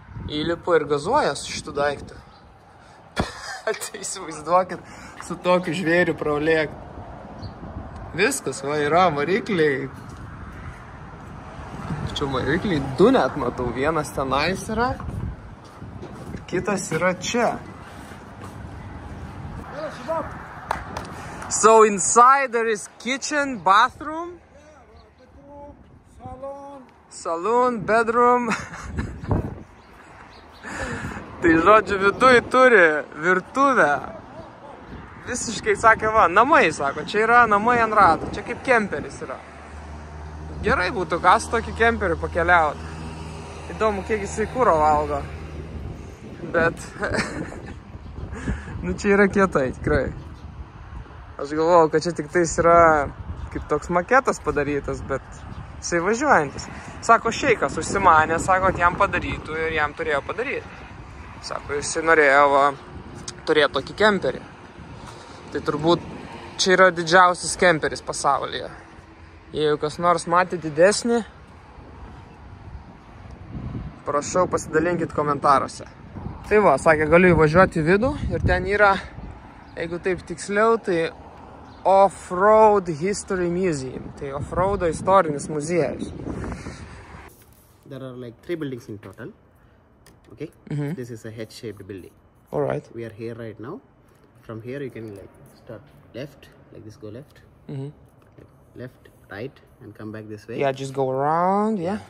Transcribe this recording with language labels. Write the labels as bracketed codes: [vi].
[lt] Įlipo ir gazuoja su šitų daiktų. Tai įsivaizduokit, su tokiu žvėriu praulėk. Viskas, va, yra varikliai. Čia varikliai 2 net matau. Vienas tenais yra, kitas yra čia. [en] So inside there is kitchen, bathroom, saloon, bedroom. [lt] Tai žodžiu, viduj turi virtuvę. Visiškai sakė, va, namai, sako, čia yra namai ant rato, čia kaip kemperis yra. Gerai būtų, kas tokį kemperį pakeliaut. Įdomu, kiek jisai kuro valgo. Bet, nu čia yra kietai, tikrai. Aš galvojau, kad čia tik tais yra kaip toks maketas padarytas, bet jisai važiuojantis. Sako, šeikas užsimanė, sako, kad jam padarytų ir jam turėjo padaryti. Sako, jisai norėjo turėti tokį kemperį. Tai turbūt čia yra didžiausias kemperis pasaulyje. Jeigu kas nors matė didesnį, prašau pasidalinkit komentaruose. Tai va, sakė, galiu įvažiuoti į vidų ir ten yra, jeigu taip tiksliau, tai Off-Road History Museum. Tai off-roado istorinis muziejus. [en] There are like 3 buildings in total. Okay, This is a head-shaped building. All right. We are here right now. From here you can like start left, like this, go left, like left, right, and come back this way. Yeah, just go around, yeah.